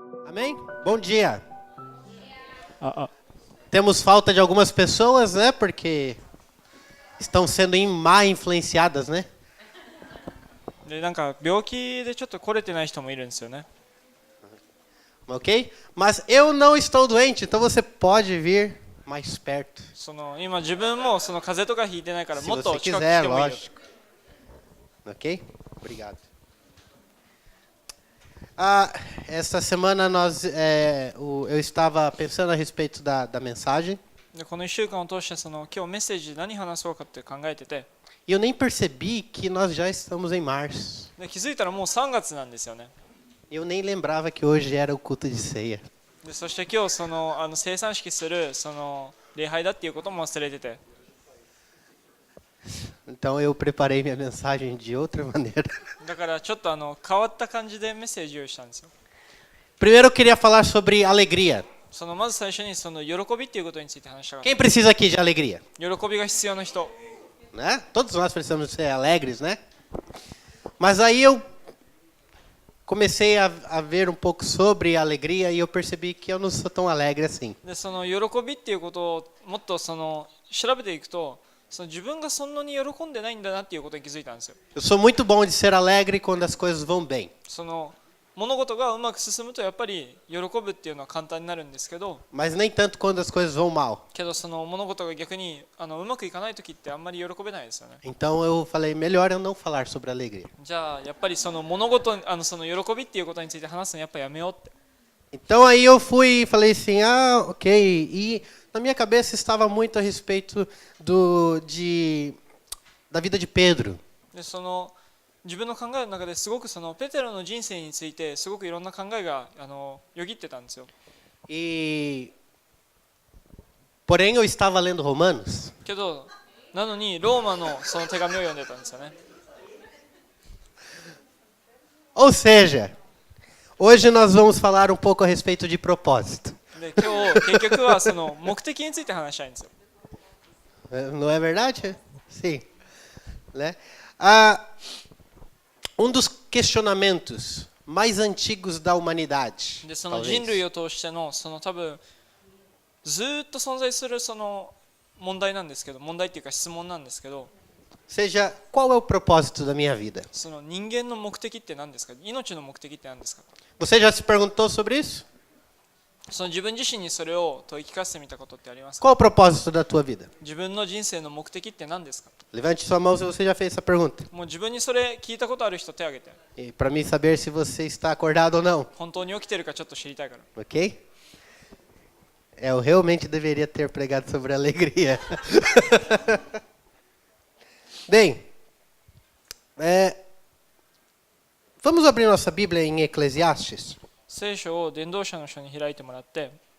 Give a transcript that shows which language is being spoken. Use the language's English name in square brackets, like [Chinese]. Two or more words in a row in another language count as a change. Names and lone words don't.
[Portuguese] Amém? Bom dia. Ah, Temos falta de algumas pessoas, né? Porque estão sendo má influenciadas, né? [Japanese] でなんか病気でちょっと来れてない人もいるんですよね。 [Portuguese] Ok? Mas eu não estou doente, então você pode vir mais perto. [Japanese] その今自分もその風邪とかひいてないから [Portuguese] Se [Japanese] もっと [Portuguese] você [Japanese] 近く来 [Portuguese] quiser, [Japanese] てもいいよ。 [Portuguese] lógico. Ok? Obrigado. Essa semana eu estava pensando a respeito da mensagem [Japanese] でこの1週間を通してその今日メッセージ何話そうかって考えてて、 [Portuguese] e eu nem percebi que nós já estamos em março. [Japanese] で気づいたらもう3月なんですよね。 [Portuguese] Eu nem lembrava que hoje era o culto de ceia. [Japanese] でそして今日その生産式するその礼拝だっていうことも忘れてて、 [Portuguese] Então eu preparei minha mensagem de outra maneira. [Japanese] だからちょっと変わった感じでメッセージ用意したんですよ。 [Portuguese] Primeiro eu queria falar sobre alegria. [Japanese] そのまず最初にその喜びっていうことについて話したかっ [Portuguese] Quem precisa aqui de alegria? [Japanese] た。喜びが必要な人。 [Portuguese] Né? Todos nós precisamos ser alegres, né? Mas aí eu comecei a ver um pouco sobre a alegria e eu percebi que eu não sou tão alegre assim. [Japanese] でその喜びっていうことをもっとその調べていくと、その自分がそんなに喜んでないんだなっていうことに気づいたんですよ。 [Portuguese] Eu sou muito bom de ser alegre quando as coisas vão bem. [Japanese] その物事がうまく進むとやっぱり喜ぶっていうのは簡単になるんですけど、 [Portuguese] Mas nem tanto quando as coisas vão mal. [Japanese] けどその物事が逆にうまくいかない時ってあんまり喜べないですよね。 [Portuguese] Então eu falei, melhor eu não falar sobre alegria. [Japanese] じゃあやっぱりその物事その喜びっていうことについて話すのやっぱやめようって。 [Portuguese] Então aí eu fui e falei assim, ok. E na minha cabeça estava muito a respeito da vida de Pedro. [Japanese] でその自分の考えの中ですごくそのペテロの人生についてすごくいろんな考えがよぎってたんですよ。 [Portuguese] Porém eu estava lendo Romanos. [Japanese] けどなのにローマのその手紙を読んでたんですよね。 [Portuguese] Ou seja, hoje nós vamos falar um pouco a respeito de propósito. [Japanese] で今日結局はその目的について話したいんですよ。 [Portuguese] Não é verdade? Sim. Né? Dos questionamentos mais antigos da humanidade. [Japanese] でその [Portuguese] talvez. [Japanese] 人類を通してのその多分ずーっと存在するその問題なんですけど、問題っていうか質問なんですけど、 [Portuguese] Seja, qual é o propósito da minha vida? [Japanese] その人間の目的って何ですか？命の目的って何ですか？ [Portuguese] Você já se perguntou sobre isso? [Japanese] その自分自身にそれを問い聞かせてみたことってありますか？ [Portuguese] Qual é o propósito da tua vida? [Japanese] 自分の人生の目的って何ですか？ [Portuguese] Levante sua mão se você já fez essa pergunta. [Japanese] もう自分にそれ聞いたことある人手を挙げて。 [Portuguese] E para mim saber se você está acordado ou não. [Japanese] 本当に起きてるかちょっと知りたいから。 [Portuguese] Ok? Eu realmente deveria ter pregado sobre alegria. Bem, vamos abrir nossa Bíblia em Eclesiastes. [Japanese] 聖書を伝道者の書に開いてもらって、